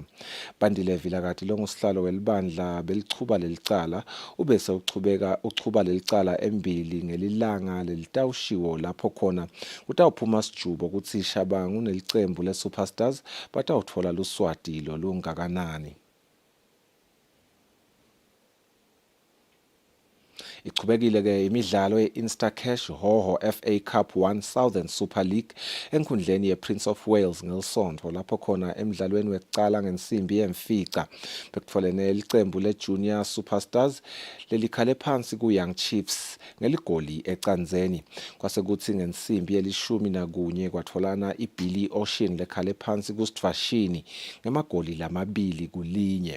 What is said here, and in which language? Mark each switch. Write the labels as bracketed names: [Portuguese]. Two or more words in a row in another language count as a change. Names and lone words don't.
[Swati] Bandile Vilakathi longusihlalo welibandla belichuba lelicala ubese uchuba lelicala embili ngelilanga lelitawushiwo lapho khona kutawuphuma sijubo ukuthi Shabangu nelicembu le-Superstars batawutfola luswati lolungakanani. Iqhubekile ke imidlalo ye-Instacash Hoho FA Cup 1 Southern Super League enkhundleni ye-Prince of Wales ngeLsonto lapho khona emidlalweni wekucala ngensimbi yemfica bekutfolene licembu le-Junior Superstars lelikhale phansi ku-Young Chiefs ngeligoli ecanzeni kwase kuthi ngensimbi ye-11 kwatfolana iBilly Ocean lekhale phansi ku-Eswatini ngemagoli 2-1.